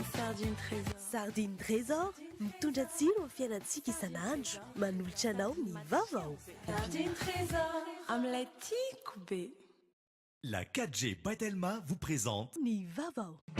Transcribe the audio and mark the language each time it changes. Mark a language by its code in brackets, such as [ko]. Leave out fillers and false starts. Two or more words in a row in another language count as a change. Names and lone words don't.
[mg] Sardine Trésor mitondra tsiro amin'ny fiainantsika isan'andro, manolotra anao ny vaovao. Sardine Trésor amin'ilay tiako be. [fr] La 4G Patelma vous présente [mg] Ny vaovao.